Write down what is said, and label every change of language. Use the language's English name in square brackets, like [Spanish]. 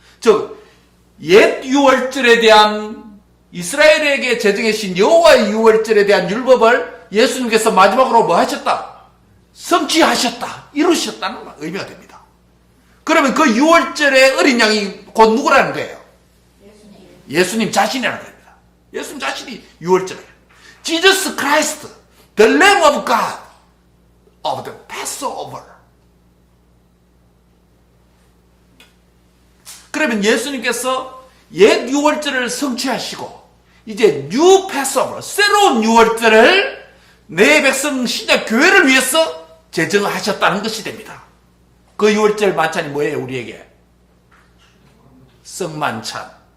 [Korean] 즉 옛 유월절에 대한 이스라엘에게 제정하신 여호와의 유월절에 대한 율법을 예수님께서 마지막으로 뭐 하셨다? 성취하셨다. 이루셨다는 의미가 됩니다. 그러면 그 유월절의 어린 양이 곧 누구라는 거예요? 예수님 자신이라는 겁니다. 예수님 자신이 유월절이에요. [English] Jesus Christ, the Lamb of God of the Passover. [Korean] 그러면 예수님께서 옛 유월절을 성취하시고 이제 뉴 패스오버, 새로운 유월절을 내 백성 신약 교회를 위해서 제정하셨다는 것이 됩니다. 그 유월절 만찬이 뭐예요? 우리에게 성만찬이에요.